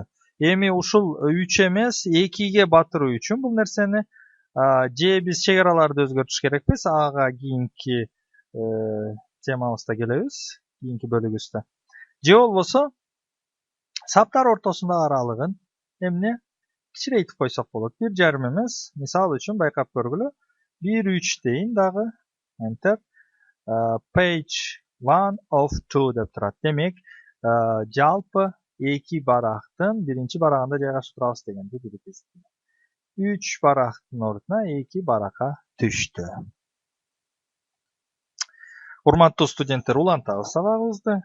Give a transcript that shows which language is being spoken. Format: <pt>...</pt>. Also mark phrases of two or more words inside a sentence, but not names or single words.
<ky>Эми ушул 3 эмес, 2ге батыруу үчүн бул нерсени же биз чек араларды өзгөртүш керекпиз, ага кийинки темабызда келебиз, кийинки бөлүгүбүздө. Же болбосо саптар ортосундагы аралыгын эмне кичирейтип койсок болот. 1,5 эмес, мисал үчүн байкап көргүлө, 1,3 дейин дагы,</ky> <en>enter, page 1 of 2</en> <ky>деп турат. Демек, жалпы 2 барактын биринчи барагында жайгашып турабыз дегенди билебиз. 3 барактын ордуна 2 баракка түштү. Урматтуу студенттер, улантабыз сабагыбызды.</ky>